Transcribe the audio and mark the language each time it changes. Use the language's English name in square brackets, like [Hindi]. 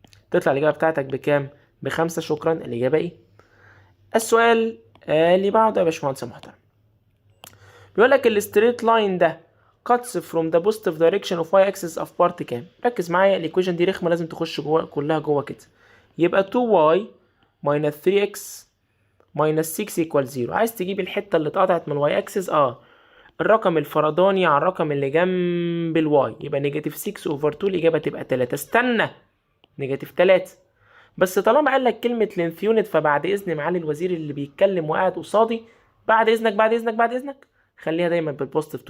[Arabic] تطلع الإجابة بتاعتك بكام؟ ب5. شكرا. الإجابة إيه؟ السؤال اللي بعده يا باشمهندس محترم، بيقول لك الستريت لاين ده [English] cuts from the positive direction of y axis of part [Arabic] كام؟ ركز معايا، الإيكويشن دي رخمة لازم تخش جوه كلها جوه كده. يبقى [English] 2y minus 3x minus 6 equals 0. [Arabic] عايز تجيب الحتة اللي اتقطعت من الواي اكسس، الرقم الفرداني على الرقم اللي جنب الواي، يبقى نيجاتيف 6 اوفر 2. الإجابة تبقى 3. استنى، نيجاتيف 3. بس طالما قال لك كلمة لينث يونت، فبعد إذن معالي الوزير اللي بيتكلم وقاعد قصادي، بعد إذنك بعد إذنك بعد إذنك خليها دايما بالبوزيتيف.